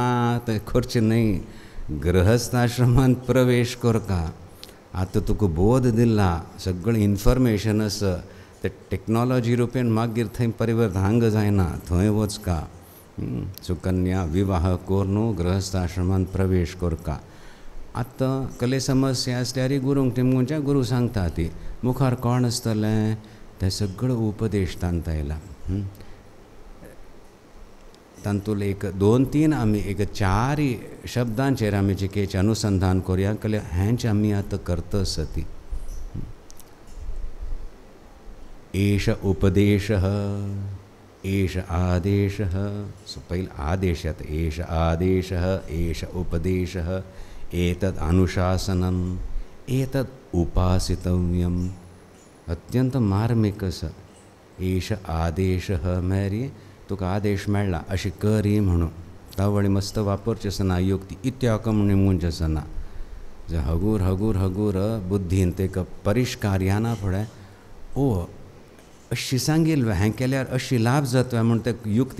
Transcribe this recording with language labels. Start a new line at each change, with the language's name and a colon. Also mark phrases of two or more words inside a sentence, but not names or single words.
Konkani: थंय करचें न्हय गृहस्थाश्रमांत प्रवेश करका आतां तुका बोध दिला सगळें इन्फॉर्मेशन आसा ते टॅक्नॉलॉजी रुपेन मागीर थंय परिवर्तन हांगा जायना थंय वचका सुकन्या विवाह कोर न्हू गृहस्थाश्रमांत प्रवेश करका आतां कसले समस्या आसल्यार गुरूंक तेमच्या गुरू सांगता ती मुखार कोण आसतलें ते सगळो उपदेश तांत आयला तांतूंत एक 2-3 आमी एक 4 शब्दांचेर आमी चिकेचें अनुसंधान करुया जाल्यार हेंच आमी आतां करता सती
Sanskrit: एष उपदेशः एष आदेशः
Konkani: सो पयलीं आदेश येता
Sanskrit: एष आदेशः एष उपदेशः एतद् अनुशासनम् एतद्
Konkani: उपासितव्यम् अत्यंत मार्मीक आसा
Sanskrit: एष आदेशः
Konkani: म्हळ्यार तुका आदेश मेळ्ळा अशी करी म्हणून तावळी मस्त वापरची आसना युक्ती इत्याक म्हणून म्हणचे आसना जे हगूर हगूर हगूर बुद्धीन तेका परिष्कार येना फुडें ओ अशी सांगिल्लें हें केल्यार अशी लाभ जाता म्हूण ते युक्ती